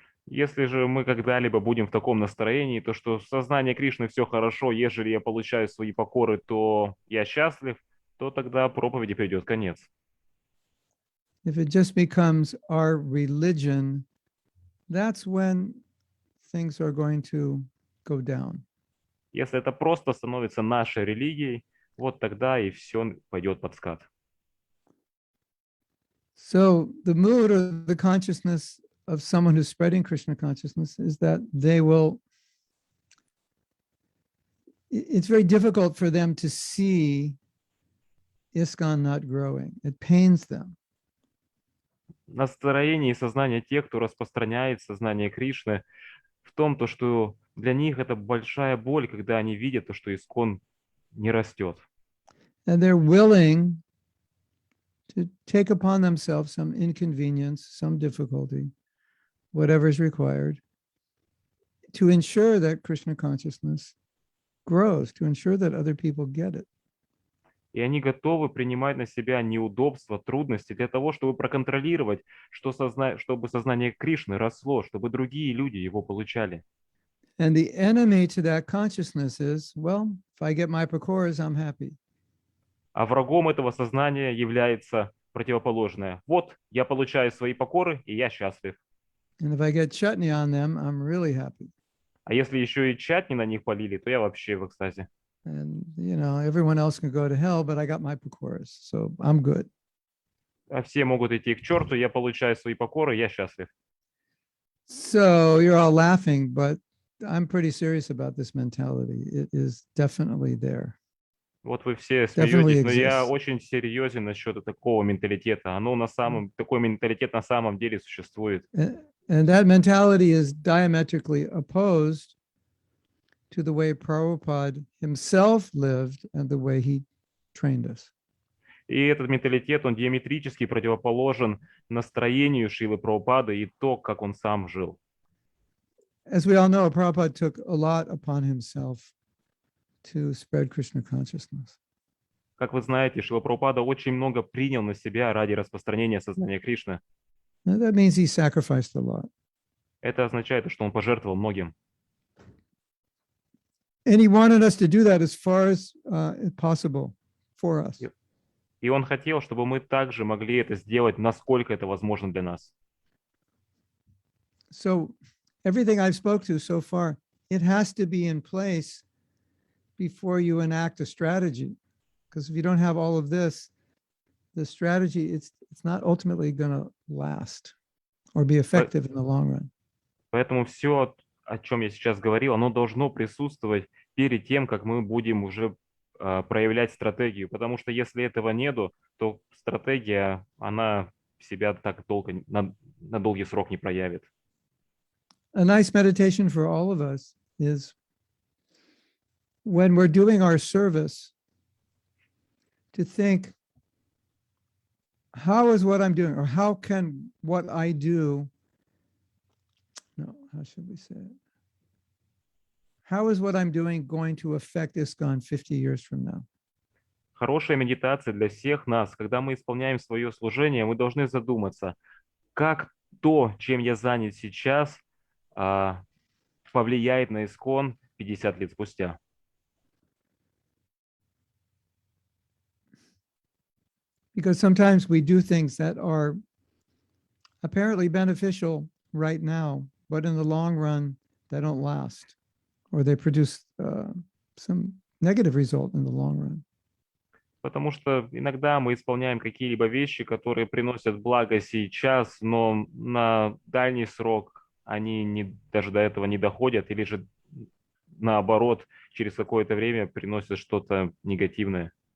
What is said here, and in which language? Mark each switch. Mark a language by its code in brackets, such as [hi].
[ru] Если же мы когда-либо будем в таком настроении, то что сознание Кришны все хорошо, ежели я получаю свои покоры, то я счастлив, то тогда проповеди придет конец. [en] If it just becomes our religion, that's when things are going to go down. [ru] Если это просто становится нашей религией, вот тогда и все пойдет под скат. [en] So the mood or the consciousness of someone who's spreading Krishna consciousness is that they will, it's very difficult for them to see ISKCON not growing. It pains them. [ru] Настроение и сознание тех, кто распространяет сознание Кришны, в том, то, что для них это большая боль, когда они видят, то, что ИСККОН не растет. [en] And they're willing to take upon themselves some inconvenience, some difficulty, whatever is required, to ensure that Krishna consciousness grows, to ensure that other people get it. [ru] И они готовы принимать на себя неудобства, трудности для того, чтобы проконтролировать, чтобы сознание Кришны росло, чтобы другие люди его получали. [en] And the enemy to that consciousness is, well, if I get my pakoras, I'm happy. [ru] А врагом этого сознания является противоположное. Вот, я получаю свои покоры, и я счастлив. [en] And if I get chutney on them, I'm really happy. [ru] А если еще и чатни на них полили, то я вообще в экстазе. [en] And, you know, everyone else can go to hell, but I got my pakoras, so I'm good. [ru] А все могут идти к черту, я получаю свои покоры, я счастлив. [en] So you're all laughing, but I'm pretty serious about this mentality. It is definitely there. [ru] Вот вы все [en] Definitely [ru] смеетесь, но я [en] exists. [ru] очень серьезен насчет такого менталитета. Такой менталитет на самом деле существует. [en] And that mentality is diametrically opposed to the way Prabhupada himself lived and the way he trained us. [ru] И этот менталитет, он диаметрически противоположен настроению Шрилы Прабхупады и то, как он сам жил. [en] As we all know, Prabhupada took a lot upon himself to spread Krishna consciousness. [ru] Как вы знаете, Шрила Прабхупада очень много принял на себя ради распространения сознания Кришны. [en] Now, that means he sacrificed a lot. [ru] Это означает, что он пожертвовал многим. [en] And he wanted us to do that as far as possible for us. Yep. [ru] И он хотел, чтобы мы также могли это сделать, насколько это возможно для нас. [en] So everything I've spoke to so far, it has to be in place before you enact a strategy. Because if you don't have all of this, the strategy, it's not ultimately going to last or be effective in the long run. [ru] Поэтому все, о чем я сейчас говорил, оно должно присутствовать перед тем, как мы будем уже проявлять стратегию. Потому что если этого нету, то стратегия, она себя так долго, на долгий срок не проявит. [en] A nice meditation for all of us is when we're doing our service to think, how is what I'm doing, or how can what I do, no, how should we say it? How is what I'm doing going to affect ISKCON 50 years from now? [ru] Хорошая медитация для всех нас. Когда мы исполняем свое служение, мы должны задуматься, как то, чем я занят сейчас, повлияет на ISKCON 50 лет спустя. [en] Because sometimes we do things that are apparently beneficial right now, but in the long run, they don't last, or they produce some negative result in the long run. [ru] Потому что иногда мы исполняем какие-либо вещи, которые приносят благо сейчас, но на дальний срок они даже до этого не доходят, или же наоборот, через какое-то время приносят что-то негативное.